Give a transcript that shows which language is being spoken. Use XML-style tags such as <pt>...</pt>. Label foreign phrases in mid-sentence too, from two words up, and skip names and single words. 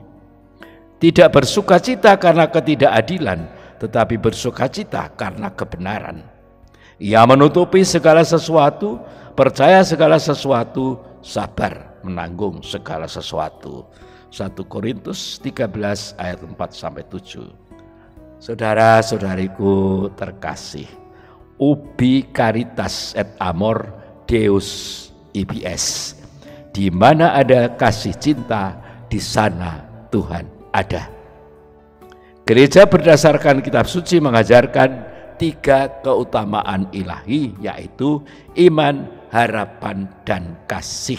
<id>Tidak bersukacita karena ketidakadilan, tetapi bersukacita karena kebenaran. Ia menutupi segala sesuatu, percaya segala sesuatu, sabar menanggung segala sesuatu. 1 Korintus 13 ayat 4-7. Saudara-saudariku terkasih,</id> <la>ubi caritas et amor Deus ibs.</la> <id>Di mana ada kasih cinta, di sana Tuhan ada. Gereja berdasarkan kitab suci mengajarkan 3 keutamaan ilahi, yaitu iman, harapan, dan kasih.</id>